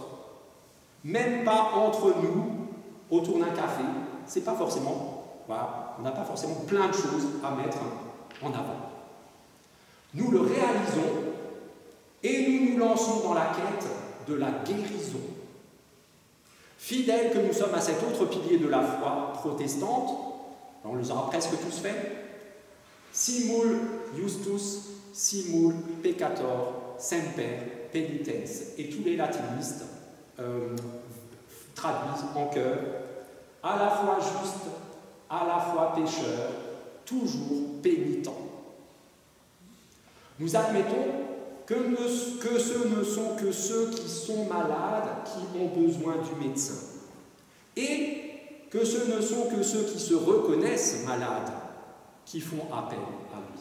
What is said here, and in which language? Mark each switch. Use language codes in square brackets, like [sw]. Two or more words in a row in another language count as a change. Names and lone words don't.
[fr] Même pas entre nous, autour d'un café, c'est pas forcément, voilà, on n'a pas forcément plein de choses à mettre en avant. Nous le réalisons et nous nous lançons dans la quête de la guérison. Fidèles que nous sommes à cet autre pilier de la foi protestante, on les aura presque tous fait, [la] simul justus, simul peccator, semper penitens, [fr] et tous les latinistes traduisent en chœur, à la fois juste, à la fois pécheur, toujours pénitent. Nous admettons que ce ne sont que ceux qui sont malades qui ont besoin du médecin, et que ce ne sont que ceux qui se reconnaissent malades qui font appel à lui.